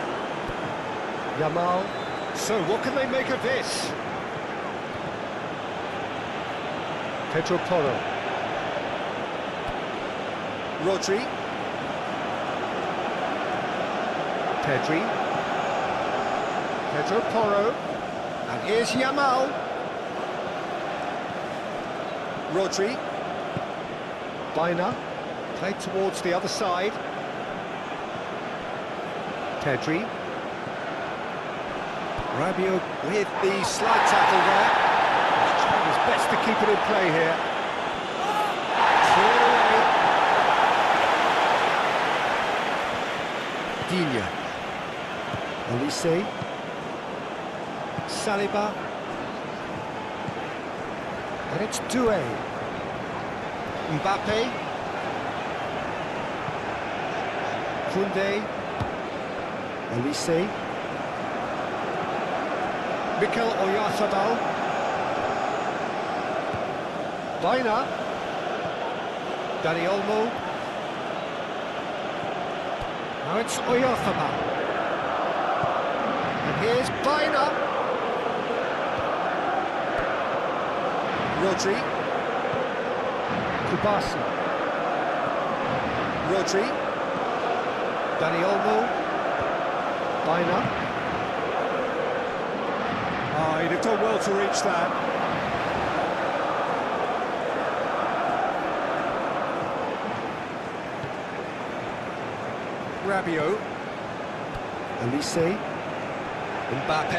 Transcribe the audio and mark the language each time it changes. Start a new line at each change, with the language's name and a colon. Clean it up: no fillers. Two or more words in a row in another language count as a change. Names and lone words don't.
English: Yamal. So, what can they make of this? Pedro Porro. Rodri. Pedri. Pedro Porro. And here's Yamal. Rodri. Bina, played towards the other side. Pedri. Rabiot with the slide tackle there. He's trying his best to keep it in play here. Clear away. Dinya. Olise. Saliba. And it's Doué. Mbappe. Kunde. Olise. Mikel Oyarzabal. Bina. Dani Olmo. Now it's Oyarzabal. And here's Bina. Rodri. Kubasi. Rodri. Dani Olmo. Bina. He'd have done well to reach that. Rabiot. Olise. Mbappe.